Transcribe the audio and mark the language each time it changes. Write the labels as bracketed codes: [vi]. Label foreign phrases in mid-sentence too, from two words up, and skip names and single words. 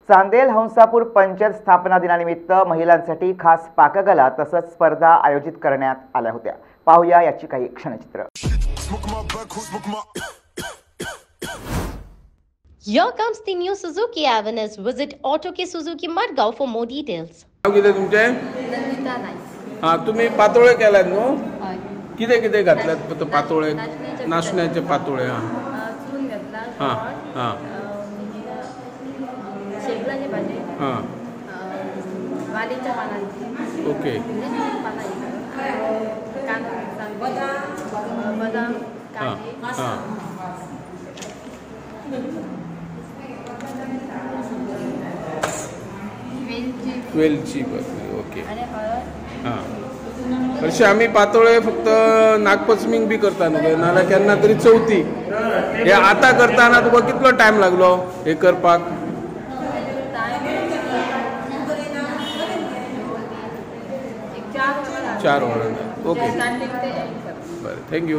[mr] चांदेल हंसापूर पंचायत स्थापना दिनानिमित्त महिलांसाठी खास पाककला तसंच स्पर्धा आयोजित करण्यात आल्या होत्या। पाहूया याची काही क्षणचित्र। [en] Here comes the new Suzuki Avenue. Visit Auto K Suzuki Madgaon for more details. [mr] किती तुमचे? हां, तुम्ही पातोळे केलात न्हू? किती किती घातल्यात पातोळे? नाचण्याचे पातोळे। हां हां शेपलाची भाजी, हां वालीच्या पानांची, ओके, बदाम, हां हां वेलची बसली, ओके हां। [kok] हरशी आम्ही पातोळे फक्त नागपंचमीक बी करता न्हू, नाल्यार केन्ना तरी चवथी। हे आता करताना तुका कितलो टायम लागलो हे करपाक? 4 वरां, ओके बरें, थँक्यू।